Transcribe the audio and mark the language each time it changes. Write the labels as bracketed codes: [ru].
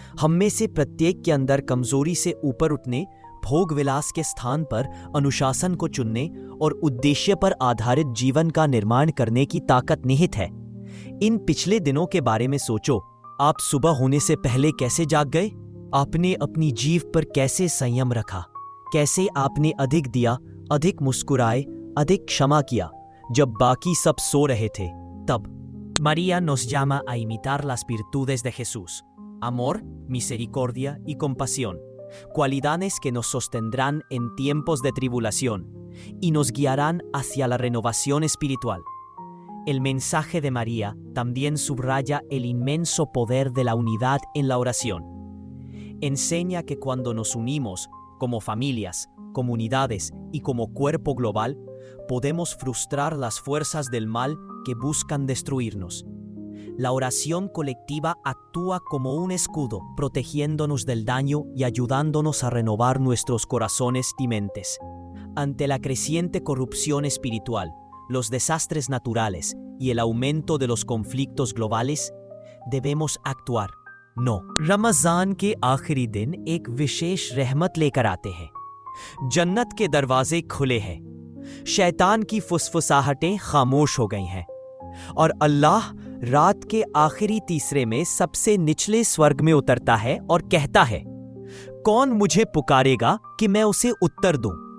[hi] हम में से प्रत्येक के अंदर कमजोरी से ऊपर उठने, भोग विलास के स्थान पर अनुशासन को चुनने और उद्देश्य पर आधारित जीवन का निर्माण करने की ताकत निहित है। इन पिछले दिनों के बारे में सोचो। आप सुबह होने से पहले कैसे जाग गए? आपने अपनी जीभ पर कैसे संयम रखा? कैसे आपने अधिक दिया, अधिक मुस्कुराए, अधिक क्षमा किया जब बाकी सब सो रहे थे? तब [es] María nos llama a imitar las virtudes de Jesús: amor, misericordia y compasión, cualidades que nos sostendrán en tiempos de tribulación y nos guiarán hacia la renovación espiritual. El mensaje de María también subraya el inmenso poder de la unidad en la oración. Enseña que cuando nos unimos como familias, comunidades y como cuerpo global, podemos frustrar las fuerzas del mal que buscan destruirnos. La oración colectiva actúa como un escudo, protegiéndonos del daño y ayudándonos a renovar nuestros corazones y mentes. Ante la creciente corrupción espiritual, los desastres naturales y el aumento de los conflictos globales, debemos actuar. No. [hi] Ramzan के आखिरी दिन एक विशेष रहमत लेकर आते हैं। जन्नत के दरवाजे खुले हैं, शैतान की फुसफुसाहटें खामोश हो गई हैं और अल्लाह रात के आखिरी तीसरे में सबसे निचले स्वर्ग में उतरता है और कहता है, कौन मुझे पुकारेगा कि मैं उसे उत्तर दूं?